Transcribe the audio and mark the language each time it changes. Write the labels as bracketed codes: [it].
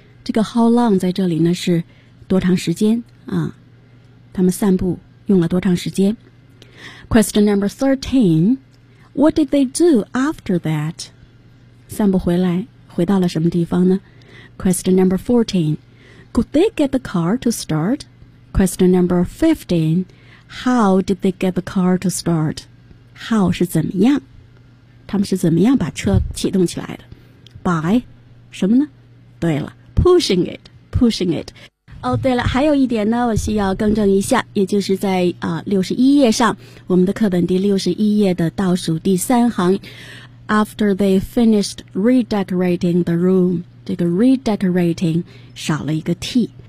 [zh] 这个 how long 在这里呢是多长时间啊？他们散步用了多长时间。 [en] Question number 13. What did they do after that? [zh] 散步回来回到了什么地方呢? [en] Question number 14. Could they get the car to start? Question number 15, how did they get the car to start? [zh] How 是怎么样？他们是怎么样把车启动起来的 ？By 什么呢？对了 ， [en] pushing it. [zh] 哦、oh, ，对了，还有一点呢，我需要更正一下，也就是在61页上，我们的课本第61页的倒数第三行 ， [en] After they finished redecorating the room， [zh] 这个 redecorating 少了一个 t。